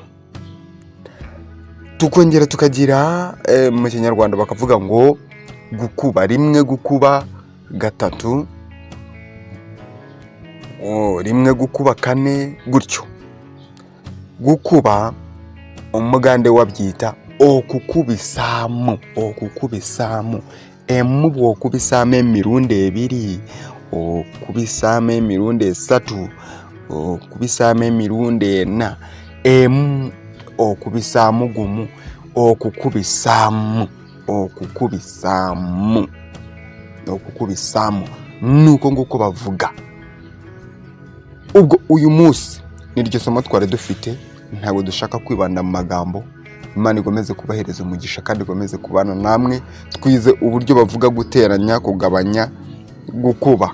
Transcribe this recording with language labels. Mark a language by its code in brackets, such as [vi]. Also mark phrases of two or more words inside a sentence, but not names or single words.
[rw] Tukongera tukagira mu Kinyarwanda bakavuga ngo gukuba rimwe, gukuba 3, rimwe gukuba 4, gutyo. Gukuba umugande wabyita okukubisamu. Emu bwokubisamo emirundi 2, okubisamo emirundi 3, okubisamo emirundi 4. [lg] Emu okubisamo 1, okukubisamo [rw] nuko nguko bavuga. Ubwo uyu munsi niryo somo twari dufite, ntabwo dushaka kwibanda mu magambo. Imana igomeze kubahereza umugisha kandi igomeze kubana namwe. Twize uburyo bavuga guteranya, kugabanya, gukuba.